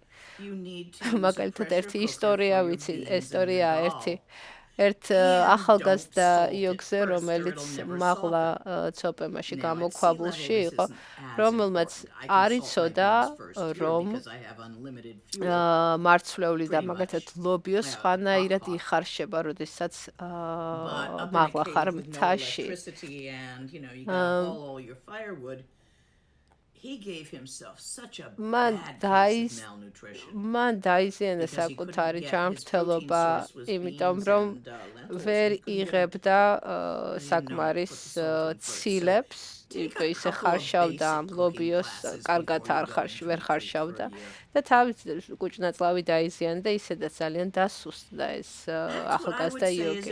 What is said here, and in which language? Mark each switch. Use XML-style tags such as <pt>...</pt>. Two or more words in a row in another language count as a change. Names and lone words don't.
<ka>მაგალითად ერთი ისტორია ვიცი, ესტორია ერთ ახალგაზრდა იოგზე, რომელიც მაღლა ცოპემაში გამოქვაბულში იყო, რომელმაც არ იცოდა, რომ მარცვლეული და მაგალითად ლობიო სხვანაირად იხარშება, როდესაც მაღლა ხარ მთაში.</ka> <en>He gave himself such a</en> <ka>Man დაიზიანა საკუთარი ჯანმრთელობა, იმიტომ რომ ვერ იღებდა საკმარის ცილებს, ისე ხარშავდა ამ ლობიოს, კარგად ვერ ხარშავდა და თავის კუჭნაწლავი დაიზიანა და ისედაც ძალიან დასუსტდა ეს ახალგაზრდა იოგი.</ka>